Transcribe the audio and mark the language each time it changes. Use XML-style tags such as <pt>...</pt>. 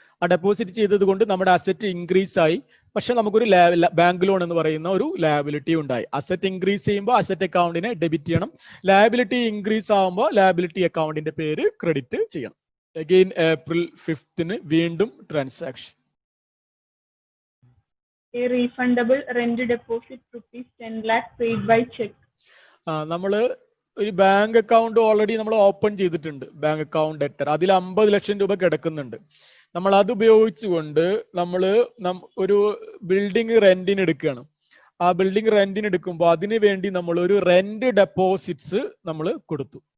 <ml>ആ ഡെപ്പോസിറ്റ് ചെയ്തത് കൊണ്ട് നമ്മുടെ അസറ്റ് ഇൻക്രീസ് ആയി. പക്ഷെ നമുക്കൊരു ബാങ്ക് ലോൺ എന്ന് പറയുന്ന ഒരു ലയബിലിറ്റി ഉണ്ടായി. അസറ്റ് ഇൻക്രീസ് ചെയ്യുമ്പോൾ അസറ്റ് അക്കൗണ്ടിനെ ഡെബിറ്റ് ചെയ്യണം. ലയബിലിറ്റി ഇൻക്രീസ് ആകുമ്പോൾ ലയബിലിറ്റി അക്കൗണ്ടിന്റെ പേര് ക്രെഡിറ്റ് ചെയ്യണം. അഗെയിൻ April 5 വീണ്ടും transaction.</ml> <en>A refundable rent deposit rupees 10 lakh paid by check.</en> <ml>നമ്മള് ഒരു ബാങ്ക് അക്കൗണ്ട് ഓൾറെഡി നമ്മൾ ഓപ്പൺ ചെയ്തിട്ടുണ്ട്, ബാങ്ക് അക്കൗണ്ട് ഡെറ്റർ. അതിൽ 50 ലക്ഷം രൂപ കിടക്കുന്നുണ്ട്. നമ്മൾ അത് ഉപയോഗിച്ചുകൊണ്ട് നമ്മൾ ഒരു ബിൽഡിംഗ് റെന്റിന് എടുക്കുകയാണ്. ആ ബിൽഡിംഗ് റെന്റിന് എടുക്കുമ്പോൾ അതിന് വേണ്ടി നമ്മൾ ഒരു റെന്റ് ഡെപ്പോസിറ്റ്സ് നമ്മൾ കൊടുത്തു.</ml>